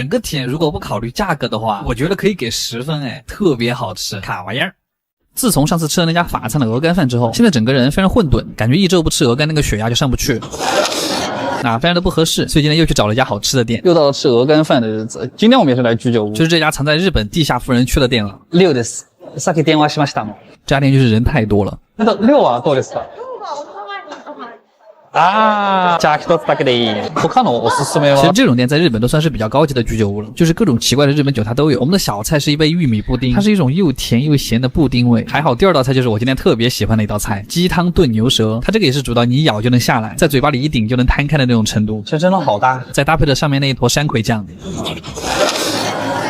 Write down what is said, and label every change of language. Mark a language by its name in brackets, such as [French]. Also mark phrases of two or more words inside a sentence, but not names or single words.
[Chinese] 整个体验如果不考虑价格的话，我觉得可以给10分，特别好吃，卡玩意儿。自从上次吃了那家法餐的鹅肝饭之后，现在整个人非常混沌，感觉一周不吃鹅肝那个血压就上不去。非常的不合适，所以今天又去找了一家好吃的店。又到了吃鹅肝饭的日子，今天我们也是来居酒屋，就是这家藏在日本地下富人区的店了。6 です。 [Japanese] さっき電話しましたもん。 [Chinese] 这家店就是人太多了。 [Japanese] 6 はどうですか？じゃあ1つだけでいい。他のおすすめは？ [Chinese] 其实这种店在日本都算是比较高级的居酒屋了，就是各种奇怪的日本酒它都有。我们的小菜是一杯玉米布丁，它是一种又甜又咸的布丁味。还好第2道菜就是我今天特别喜欢的一道菜，鸡汤炖牛舌。它这个也是煮到你一咬就能下来，在嘴巴里一顶就能摊开的那种程度，这真的好大。再搭配着上面那一坨山葵酱。